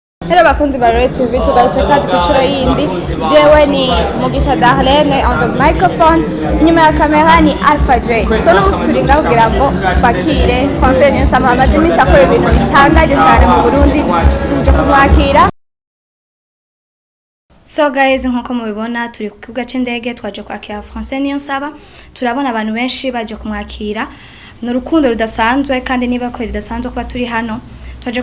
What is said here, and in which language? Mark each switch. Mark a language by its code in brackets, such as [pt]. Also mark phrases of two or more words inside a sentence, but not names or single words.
[rn] Hello bakunzi ba Red TV tugarutse kandi ku nshuro yindi jewe ni Mugisha Darlene [en] on the microphone [rn] inyuma ya kamera ni Alpha J so no musituringa kugira ngo twakire Francine NIYONSABA amaze iminsi akora ibintu bitangaje cyane mu Burundi tuje kumwakira. [en] So guys [rn] nkuko mubibona turi ku kibuga c'indege twaje kwakira Francine NIYONSABA turabona abantu benshi baje kumwakira n'urukundo rudasanzwe kandi niba ko ridasanzwe kuba turi hano twaje